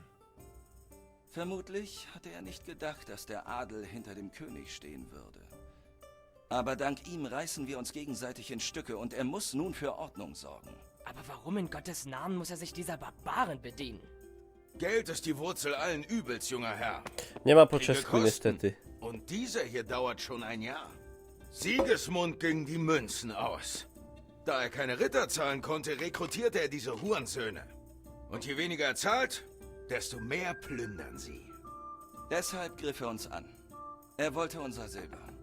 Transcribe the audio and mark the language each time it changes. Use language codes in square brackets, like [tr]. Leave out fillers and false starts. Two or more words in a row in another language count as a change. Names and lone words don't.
[de] Vermutlich hatte er nicht gedacht, dass der Adel hinter dem König stehen würde. Aber dank ihm reißen wir uns gegenseitig in Stücke und er muss nun für Ordnung sorgen. Aber warum in Gottes Namen muss er sich dieser Barbaren bedienen? Geld ist die Wurzel allen Übels, junger Herr. [pl] Nie ma po [de] Kriege [pl] czesku [de] kosten. [pl] niestety. [de] Und dieser hier dauert schon ein Jahr. Sigismund ging die Münzen aus. Da er keine Ritter zahlen konnte, rekrutierte er diese Hurensöhne. Und je weniger er zahlt, desto mehr plündern sie. Deshalb griff er uns an. Er wollte unser Silber.